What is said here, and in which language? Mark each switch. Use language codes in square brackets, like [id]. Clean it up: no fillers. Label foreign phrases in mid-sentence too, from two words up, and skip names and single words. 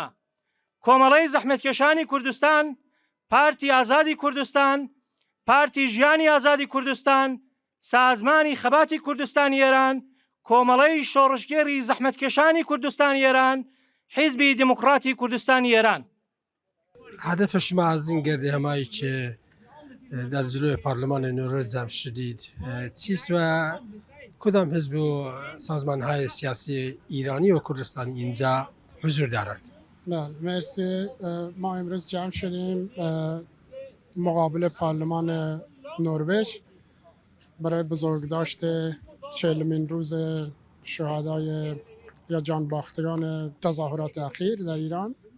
[ckb] کۆمەڵەی زەحمەتکێشانی کوردستان، پارتی ئازادی کوردستان، پارتی ژیانی ئازادی کوردستان، سازمانی خەباتی کوردستانی ئێران، کۆمەڵەی شۆڕشگێری زەحمەتکێشانی کوردستانی ئێران، حیزبی دموکراتی کوردستانی ئێران. [fa] هدف شما از این گرد همایی که در جلوی پارلمان نوروز ضبط شدید چیست و کدام حزب و سازمان های سیاسی ایرانی و کردستانی اینجا حضور دارند؟ بله، مرسی. ما امروز جمع شدیم مقابل پارلمان نروژ برای بزرگداشت 40مین روز شهدای یا جانباختگان تظاهرات اخیر در ایران